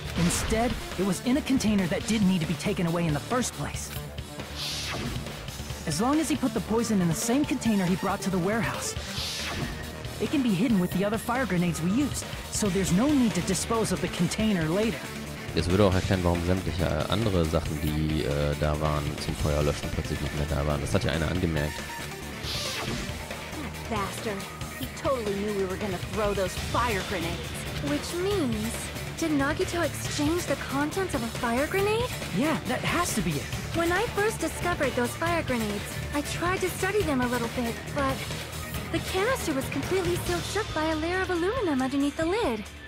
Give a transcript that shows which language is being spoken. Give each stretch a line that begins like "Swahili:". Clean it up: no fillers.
English: Instead, it was in a container that didn't need to be taken away in the first place. As long as he put the poison in the same container he brought to the warehouse, it can be hidden with the other fire grenades we used, so there's no need to dispose of the container later.
German: Das würde auch erklären, warum sämtliche andere Sachen, die da waren, zum Feuerlöschen plötzlich nicht mehr da waren. Das hat ja einer angemerkt.
English: Bastard. He totally knew we were gonna throw those fire grenades. Which means, did Nagito exchange the contents of a fire grenade? Yeah, that has to be it. When I first discovered those fire grenades, I tried to study them a little bit, but the canister was completely sealed shut by a layer of aluminum underneath the lid.